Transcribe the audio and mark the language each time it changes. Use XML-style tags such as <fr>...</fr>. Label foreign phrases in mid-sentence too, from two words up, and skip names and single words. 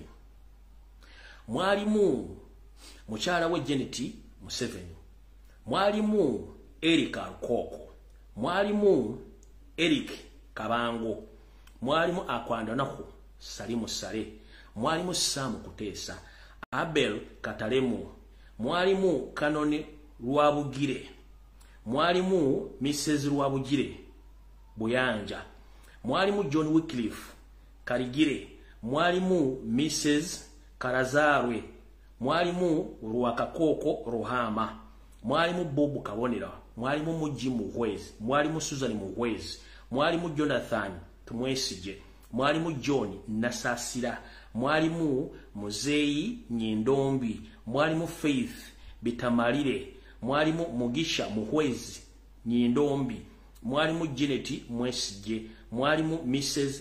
<nyn>Mwalimu mukyala we Janet Museveni, mwalimu Erika Rukoko, mwalimu Eric Kabango, mwalimu Akwandanaku Salimu Sale, mwalimu Sam Kuteesa, Abel Katalemu, mwalimu Kanoni Lwabugire, mwalimu Mrs. Lwabugire Buyanja, mwalimu John Wycliffe Karigire, mwalimu Mrs. Karazarwe, mwalimu Rwakakoko Rohama, mwalimu Bobu Kabonera, mwalimu Muji Muhwezi, mwalimu Susan Muhwezi, mwalimu Jonathan Tumwesije, mwalimu John Nasasira, mwalimu Muzeyi Nyindombi, mwalimu Faith Bitamalire, mwalimu Mugisha Muhwezi Nyindombi, mwalimu Janet Mwesije, mwalimu Mrs.</nyn>